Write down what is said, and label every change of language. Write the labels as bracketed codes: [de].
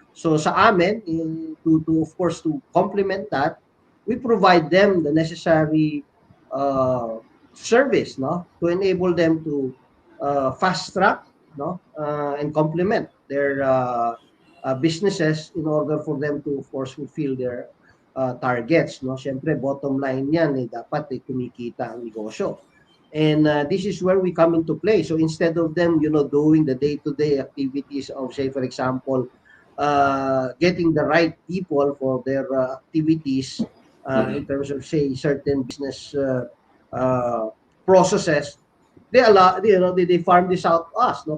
[en] So sa amin, of course, to complement that, we provide them the necessary service, no, to enable them to fast track, no, and complement their businesses in order for them to, of course, fulfill their targets, no. [tl] Syempre bottom line yan dapat kumikita ang negosyo. [en] And this is where we come into play. So instead of them, you know, doing the day-to-day activities of, say, for example, getting the right people for their activities in terms of, say, certain business processes, they allow, you know, they farm this out to us, no?